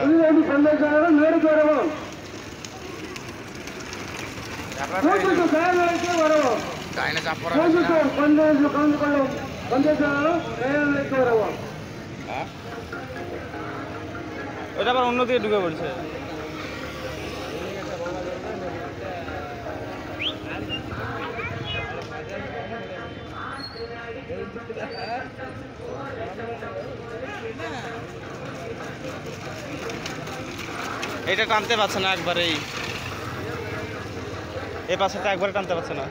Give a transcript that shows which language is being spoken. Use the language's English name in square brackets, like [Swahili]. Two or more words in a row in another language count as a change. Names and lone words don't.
[Tamil] மேடைக்கு வரவும் பந்தயத்தில் கலந்து கொள்ளும் பந்தயத்திலும் மேடைக்கு வரவும் [Bangla] ওটা আবার অন্যদিকে ঢুকে পড়ছে। এটা টানতে পারছে না একবারেই, এই পাশেটা একবারে টানতে পারছে না।